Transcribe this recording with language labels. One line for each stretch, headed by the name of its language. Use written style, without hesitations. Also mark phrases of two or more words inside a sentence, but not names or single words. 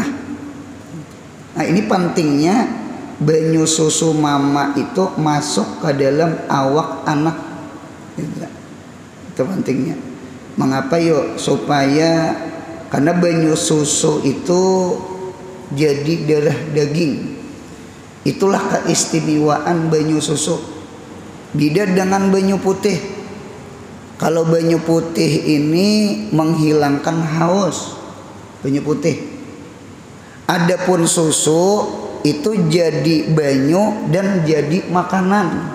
Banjar: Nah, ini pentingnya banyu susu mama itu masuk ke dalam awak anak.
Indonesian: Itu pentingnya. Mengapa yuk?
Banjar: Supaya karena banyu susu itu jadi darah daging. Itulah keistimewaan banyu susu. Beda dengan banyu putih. Kalau banyu putih ini menghilangkan haus, banyu putih. Adapun susu itu jadi banyu dan jadi makanan.